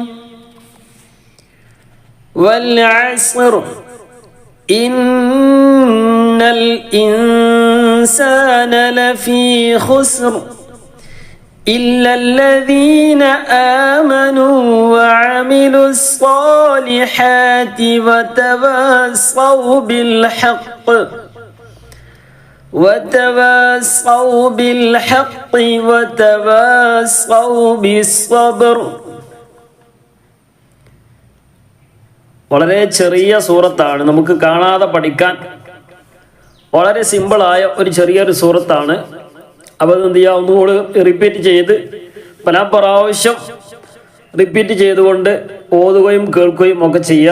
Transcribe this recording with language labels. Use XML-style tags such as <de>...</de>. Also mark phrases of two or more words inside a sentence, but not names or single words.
<ar>والعصر إن الإنسان لفي خسر إلا الذين آمنوا وعملوا الصالحات وتواصوا بالحق وتواصوا بالصبر.</ar> <ml>വളരെ ചെറിയ സൂറത്താണ്, നമുക്ക് കാണാതെ പഠിക്കാൻ വളരെ സിമ്പിളായ ഒരു ചെറിയൊരു സൂറത്താണ്. അപ്പോൾ എന്ത് ചെയ്യുക, ഒന്നുകൂടി റിപ്പീറ്റ് ചെയ്ത് പല പ്രാവശ്യം റിപ്പീറ്റ് ചെയ്തുകൊണ്ട് ഓതുകയും കേൾക്കുകയും ഒക്കെ ചെയ്യുക.</ml>